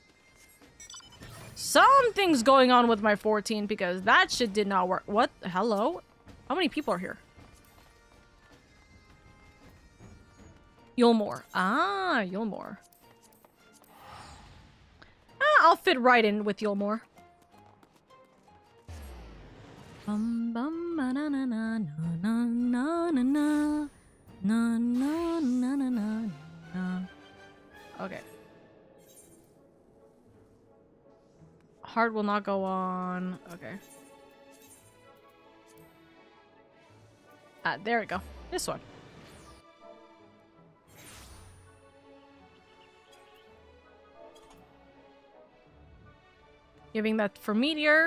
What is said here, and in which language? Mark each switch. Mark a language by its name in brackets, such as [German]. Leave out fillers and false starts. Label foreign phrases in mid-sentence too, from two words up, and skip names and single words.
[English] Something's going on with my 14 because that shit did not work. What? Hello? How many people are here? Yulmore. Ah, Yulmore. Ah, I'll fit right in with Yulmore. Bum bum ba na na na na na na na na na na na na na. Okay. Heart will not go on. Okay. Ah, there we go. This one. Giving that for Meteor.